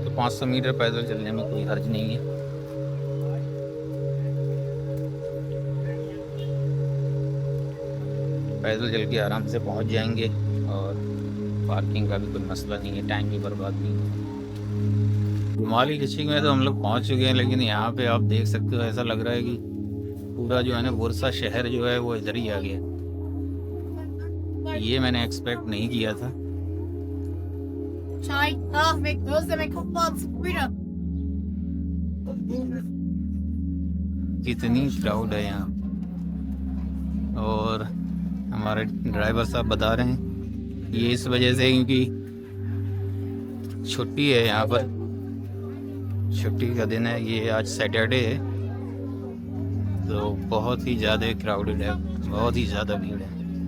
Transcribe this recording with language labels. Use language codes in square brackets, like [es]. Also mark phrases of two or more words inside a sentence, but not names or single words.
[hi] तो 500 मीटर पैदल चलने में कोई हर्ज नहीं है। पैदल चल के आराम से पहुंच जाएंगे और पार्किंग का भी कोई मसला नहीं है, टाइम भी बर्बाद नहीं है। जुमाली डिस्ट्रिक्ट में तो हम लोग पहुंच चुके हैं, लेकिन यहाँ पे आप देख सकते हो ऐसा लग रहा है कि पूरा जो है ना बुरसा शहर जो है वो इधर ही आ गया। ये मैंने एक्सपेक्ट नहीं किया था। [tr] Çay, kahve, gözleme, kahvaltı, buyurun. [hi] कितनी क्राउड है यहाँ। और हमारे ड्राइवर साहब बता रहे हैं ये इस वजह से क्योंकि छुट्टी है यहाँ पर, छुट्टी का दिन है, ये आज सैटरडे है, तो बहुत ही ज़्यादा क्राउडेड है, बहुत ही ज़्यादा भीड़ है।